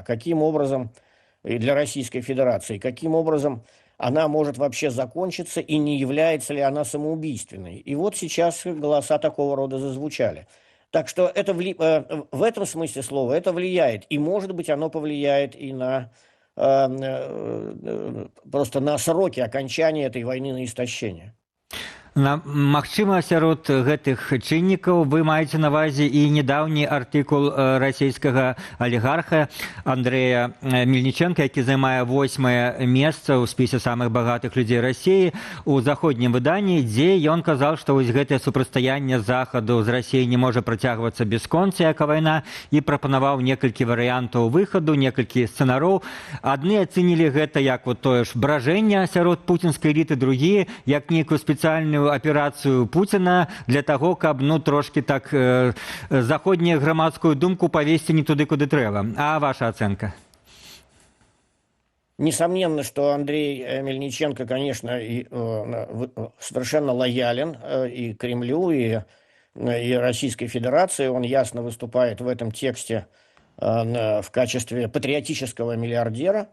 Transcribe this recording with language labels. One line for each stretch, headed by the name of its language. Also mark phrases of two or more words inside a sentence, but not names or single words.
Russian: Каким образом, и для Российской Федерации, каким образом она может вообще закончиться и не является ли она самоубийственной? И вот сейчас голоса такого рода зазвучали. Так что это в этом смысле слова это влияет. И, может быть, оно повлияет и на просто на сроки окончания этой войны на истощение.
Belarusian: Магчыма, сярод гэтых чыннікаў вы маеце на ўвазе і недаўні артыкул расійскага алігарха Андрэя Мельніченка, які займае 8е месца ў спісе самых багатых людзей Расіі у заходнім выданні, дзе ён казаў, што вось гэтае супрацьстаянне захаду з Расіяй не можа працягвацца бясконца, як вайна, і прапанаваў некалькі варыянтаў выхаду, некалькі сцэнароў. Адны ацэнілі гэта як вот тое ж бражэнне сярод пуцінскай эліты, другія як нейкую спецыяльную аперацыю Пуціна для таго, каб трошки так заходнюю грамадскую думку павесці не туды, куды трэба. А ваша ацэнка?
Russian: Несомненно, что Андрей Мельниченко, конечно, совершенно лоялен и Кремлю, и Российской Федерации. Он ясно выступает в этом тексте в качестве патриотического миллиардера.